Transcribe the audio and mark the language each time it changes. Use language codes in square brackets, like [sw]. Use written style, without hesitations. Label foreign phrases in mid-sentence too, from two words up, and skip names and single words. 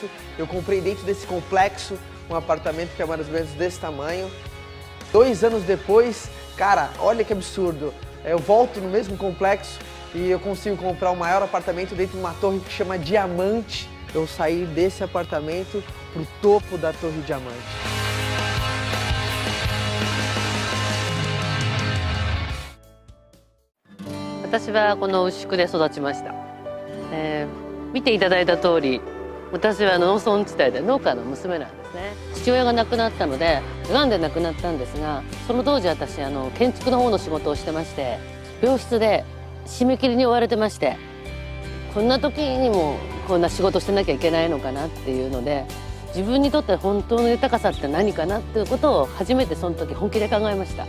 [pt] Eu comprei dentro desse complexo um apartamento que é mais ou menos desse tamanho. 2 anos depois, cara, olha que absurdo. Eu volto no mesmo complexo e eu consigo comprar o maior apartamento dentro de uma torre que chama Diamante. Eu saí desse apartamento pro topo da Torre Diamante. [ja] 私はこの牛久で育ちました。見ていただいた通り、私は農村地帯で農家の娘なんですね。父親が亡くなったので、癌で亡くなったんですが、その当時私建築の方の仕事をしてまして、病室で締め切りに追われてまして、こんな時にもこんな仕事してなきゃいけないのかなっていうので、自分にとって本当の豊かさって何かなっていうことを初めてその時本気で考えました。